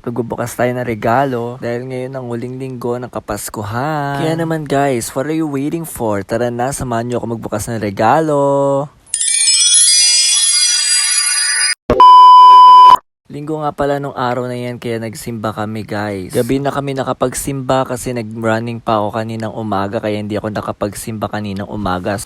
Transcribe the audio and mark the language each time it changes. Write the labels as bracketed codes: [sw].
[tl] Magbubukas tayo ng regalo dahil ngayon ang huling linggo ng Kapaskuhan. Kaya naman guys, [en] what are you waiting for? [tl] Tara na, samahan nyo ako magbukas ng regalo. Linggo nga pala nung araw na yan kaya nagsimba kami guys. Gabi na kami nakapagsimba kasi nag-running pa ako kaninang umaga kaya hindi ako nakapagsimba kaninang umaga.